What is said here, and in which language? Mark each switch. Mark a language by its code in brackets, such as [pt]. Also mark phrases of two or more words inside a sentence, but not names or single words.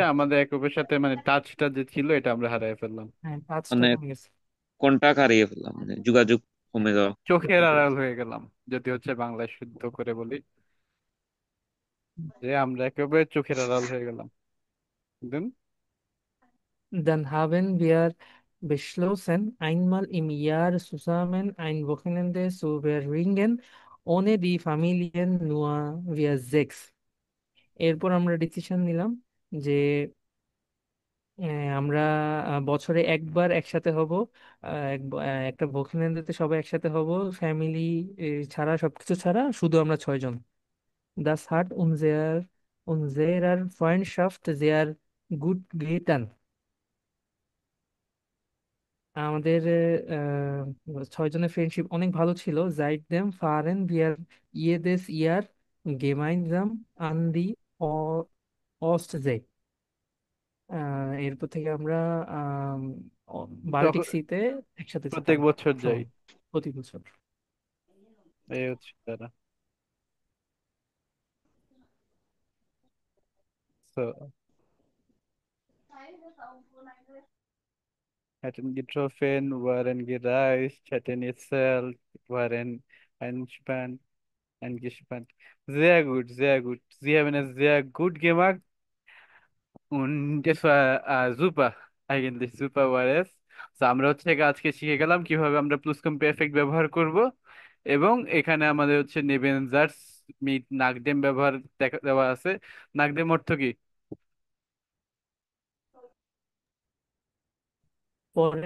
[bn] আমাদের একে অপরের সাথে মানে টাচটা যে ছিল এটা আমরা হারিয়ে ফেললাম। হ্যাঁ, টাচটা মানে কমে গেছে। কোনটা হারিয়ে ফেললাম, মানে যোগাযোগ কমে যাওয়া? চোখের আড়াল হয়ে গেলাম, যদি হচ্ছে বাংলায় শুদ্ধ করে বলি, যে আমরা একেবারে চোখের আড়াল হয়ে গেলাম। বুঝলেন? [de] Dann haben wir beschlossen, einmal im Jahr zusammen ein Wochenende zu verbringen, ohne die Familien, nur wir sechs. [bn] এরপর আমরা ডিসিশন নিলাম যে আমরা বছরে একবার একসাথে হব। একটা ভোকেশনালিতে সবাই একসাথে হব, ফ্যামিলি ছাড়া, সবকিছু ছাড়া, শুধু আমরা 6 জন। [de] Das hat unserer Freundschaft sehr gut getan. [bn] আমাদের 6 জনের ফ্রেন্ডশিপ অনেক ভালো ছিল। [de] Seitdem fahren wir jedes Jahr gemeinsam an die Ostsee. [bn] এরপর থেকে আমরা বাল্টিক তখন সিতে একসাথে যেতাম প্রত্যেক বছর যাই, ভ্রমণ, প্রতি বছর। এই হচ্ছে তারা। [de] So, hatten getroffen, waren gereist, hatten erzählt, waren Einspann, eingespannt. Sehr gut, sehr gut. Sie haben es sehr gut gemacht und das war super, eigentlich super war es। [bn] তো আমরা হচ্ছে গিয়ে আজকে শিখে গেলাম কিভাবে আমরা প্লুসকম্পেফেক্ট ব্যবহার করব, এবং এখানে আমাদের হচ্ছে [de] Nebensätze mit nachdem [bn] ব্যবহার দেওয়া আছে। নাকডেম অর্থ কি? পরে